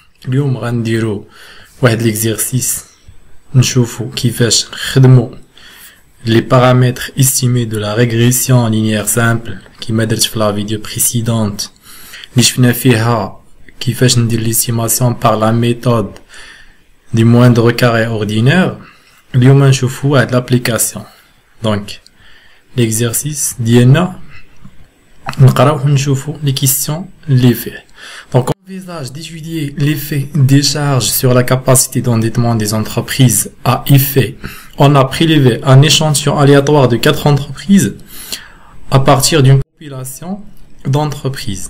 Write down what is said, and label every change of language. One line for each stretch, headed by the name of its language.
Arabic: اليوم غنديرو واحد l'exercice نشوفو كيفاش نخدمو
French: les paramètres estimés de la régression linéaire simple
Arabic: كيما درت في
French: la vidéo précédente
Arabic: اللي شفنا فيها كيفاش ندير
French: l'estimation par la méthode du moindre carré ordinaire.
Arabic: اليوم نشوفو واحد l'application.
French: Donc l'exercice
Arabic: ديالنا نقراو نشوفو
French: les questions les faits. Donc on envisage d'étudier l'effet des charges sur la capacité d'endettement des entreprises à effet. On a prélevé un échantillon aléatoire de 4 entreprises à partir d'une population d'entreprises.